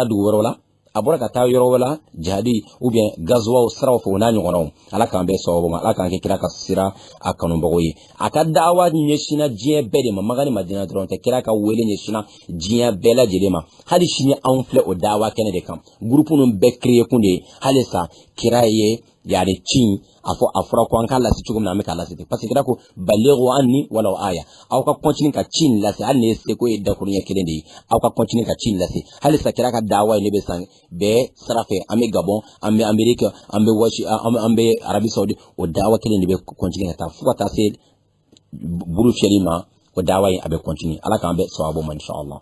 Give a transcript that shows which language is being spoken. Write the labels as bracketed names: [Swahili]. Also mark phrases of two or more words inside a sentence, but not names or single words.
[Bambara] dugu wɛrɛw la a bɔra ka taa yɔrɔ wɛrɛ la jihadi [French] ou bien [Bambara] gazuwaw siraw fɛ o n'a ɲɔgɔnnaw Ala k'an bɛɛ sababu ma Ala k'an kɛ kira ka sira a kanubagaw ye a ka dawa ɲɛsina diɲɛ bɛɛ de ma Maka ni Madina dɔrɔn tɛ kira ka wele ɲɛsina diɲɛ bɛɛ lajɛlen ma hali sini anw filɛ o dawa kɛnɛ de kan groupe ninnu bɛɛ créé kun de ye halisa kira ye yani cin afura ko an ka lasi cogo min na an bɛ k'a lasi ten [French] parce que [Bambara] kira ko [Arabic] بلغوا عني ولو آية [Bambara] aw ka continuer ka cin lase hali ni se ko ye dakuruɲɛ kelen de ye aw ka continuer ka cin lase hali sa kira ka dawa ye ne bɛ san bɛɛ sira fɛ an bɛ Gabon an bɛ Amérique an bɛ an bɛ Arabie Saoudite o dawa kelen de bɛ continuer ka taa fo ka taa se buru fiyɛli ma o dawa ye a bɛ continuer ala k'an bɛ sababu ma inshallah.